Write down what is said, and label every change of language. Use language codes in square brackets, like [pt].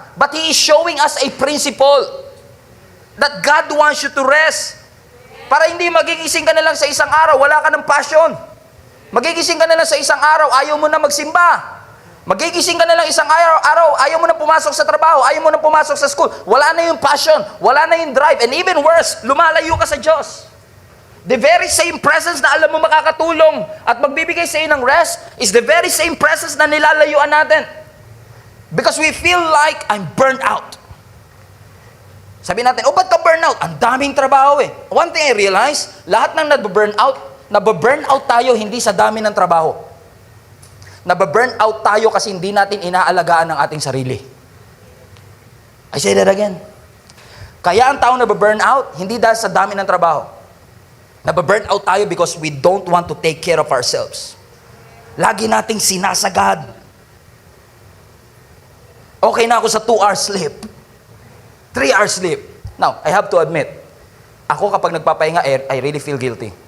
[en] But He is showing us a principle that God wants you to rest. [tl] Para hindi magigising ka na lang sa isang araw, wala ka ng passion. Magigising ka na lang sa isang araw, ayaw mo na magsimba. Magigising ka na lang isang araw, ayaw mo na pumasok sa trabaho, ayaw mo na pumasok sa school. Wala na yung passion, wala na yung drive, [en] and even worse, [tl] lumalayo ka sa Diyos. [en] The very same presence [tl] na alam mo makakatulong at magbibigay sa iyo ng rest [en] is the very same presence [tl] na nilalayuan natin. [en] Because we feel like I'm burnt out. [tl] Sabi natin, ba't ka burn out? Ang daming trabaho eh. [en] One thing I realize, [tl] lahat ng nababurn out tayo hindi sa dami ng trabaho. Nababurn out tayo kasi hindi natin inaalagaan ang ating sarili. [en] I say that again. [tl] Kaya ang taong nababurn out, hindi dahil sa dami ng trabaho. Nababurn out tayo [en] because we don't want to take care of ourselves. [tl] Lagi nating sinasagad. Okay na ako sa 2 hours sleep. 3 hours sleep. [en] Now, I have to admit, [tl] ako kapag nagpapahinga, [en] I really feel guilty.